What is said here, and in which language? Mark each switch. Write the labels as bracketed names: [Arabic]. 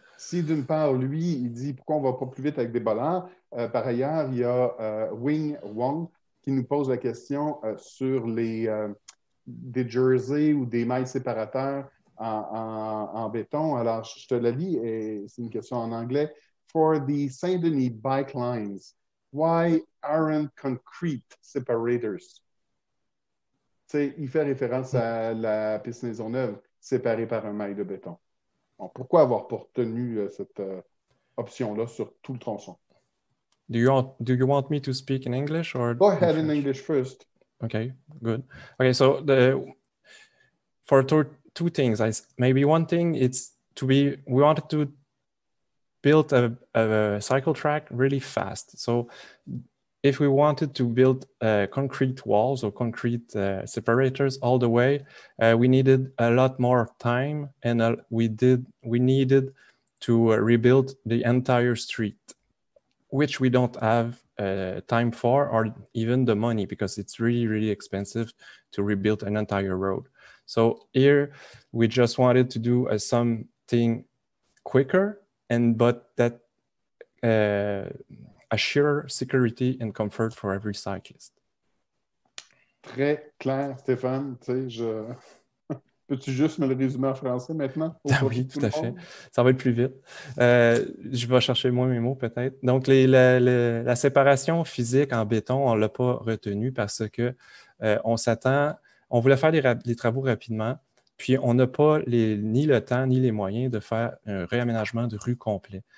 [French] Si d'une part, lui, il dit pourquoi on ne va pas plus vite avec des bollards, par ailleurs, il y a Wing Wong qui nous pose la question sur des jerseys ou des mailles séparateurs en béton. Alors, je te la lis et c'est une question en anglais. [English] For the Saint-Denis bike lines, why aren't concrete separators? [French] T'sais, il fait référence à la piste Maisonneuve séparée par un maille de béton. Bon, pourquoi avoir retenu cette option-là sur tout le tronçon? [English] Do you want me to speak in English or Go ahead in English first. Okay, good. Okay, so for two things, maybe one thing we wanted to build a cycle track really fast. So if we wanted to build concrete walls or concrete separators all the way, we needed a lot more time, and we needed to rebuild the entire street, which we don't have time for, or even the money, because it's really, really expensive to rebuild an entire road. So here, we just wanted to do something quicker, but that assure security and comfort for every cyclist. [French] Très clair, Stéphane. Tu sais, peux-tu juste me le résumer en français maintenant? Ah oui, tout à fait. Ça va être plus vite. Je vais chercher moi mes mots peut-être. Donc, la séparation physique en béton, on ne l'a pas retenu parce que on voulait faire les travaux rapidement, puis on n'a pas ni le temps ni les moyens de faire un réaménagement de rue complet.